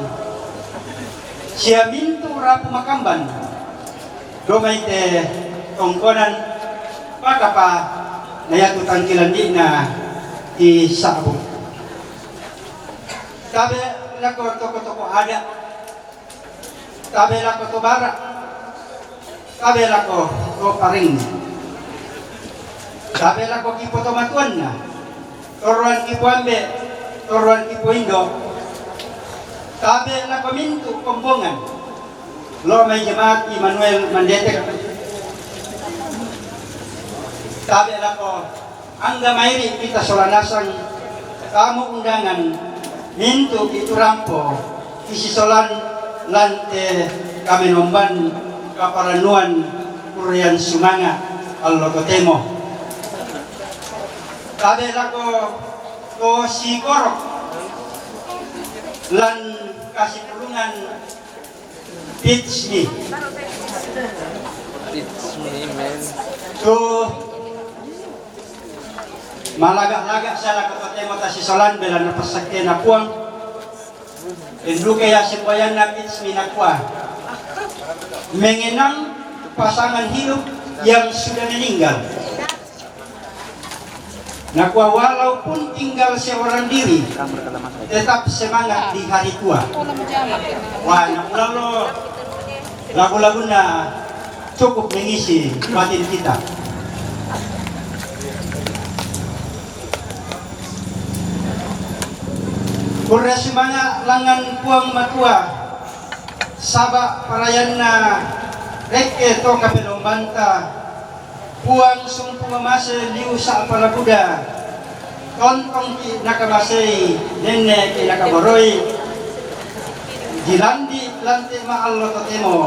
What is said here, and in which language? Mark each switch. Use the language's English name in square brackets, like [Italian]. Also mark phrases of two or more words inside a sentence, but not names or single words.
[Toraja-Sa'dan] Siamintu Rapu Makamban. Domay te tongkonan pakapa nayatu tangkilan di na di Sabu. Kabe lako toko-toko ada. Kabe lako to barak. Kabe lako to paring. Kabe lako kipo to matuan na. Toruan kipo ambe. Toruan kipo indo. Kabe lako mintu kombongan. Lo may jemaat Immanuel Mandetek. Kabe lako angga mairi kita solanasang kamu undangan mintu itu rampo isi solan lante kami nomban kaparanuan Kurian Sumanga Allototemo. Kabe lako to si korok lan kasih pulungan [English] Teach me. [Toraja-Sa'dan] So malagak-lagak sana kapatemo ta si solan bela na pasakyan na puang. Indro kaya si bayan na [English] teach me [Toraja-Sa'dan] na kuha. [Indonesian] Mengenang pasangan hidup yang sudah meninggal. Nakuha walaupun tinggal seorang diri, tetap semangat di hari tua. Wah, nakuha lo lagu-lagu na cukup mengisi batin kita. [Toraja-Sa'dan] Kurang semangat langan puang matua, sabak parayan na reke to kapelombanta. Puang sumpu mamase liu sa palabuda. Tontong ki nakamasay nene ki nakabaroy. Dilandi lante maallototemo.